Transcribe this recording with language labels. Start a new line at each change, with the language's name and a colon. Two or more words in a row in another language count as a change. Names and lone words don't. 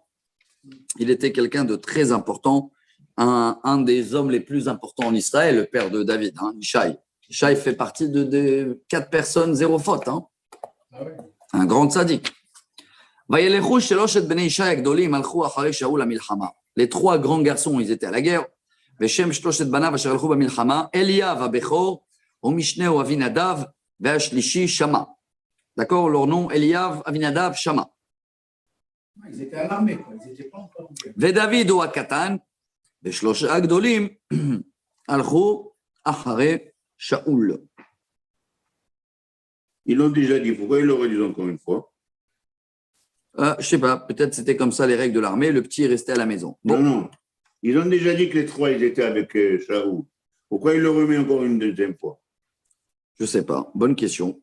French: Il était quelqu'un de très important, un des hommes les plus importants en Israël, le père de David, Ishaï. Ishaï fait partie de 4 personnes, 0 faute. Un grand tzaddik. Les 3 grands garçons, ils étaient à la guerre.
Hebrew: Eliav הבכור, ומשנהו אבינדב, והשלישי שמע.
French: D'accord, leur nom, Eliav, Avinadav, Shama. Ils étaient à l'armée, quoi. Ils n'étaient pas encore en guerre.
Hebrew: ודוד הוא הקטן, ושלושה הגדולים הלכו אחרי שאול.
French: Ils l'ont déjà dit, pourquoi ils le redisent encore une fois? Je ne sais pas, peut-être c'était comme ça les règles de l'armée, le petit restait à la maison. Bon. Non, ils ont déjà dit que les 3, ils étaient avec Shaoul. Pourquoi il le remet encore une deuxième fois? Je ne sais pas, bonne question.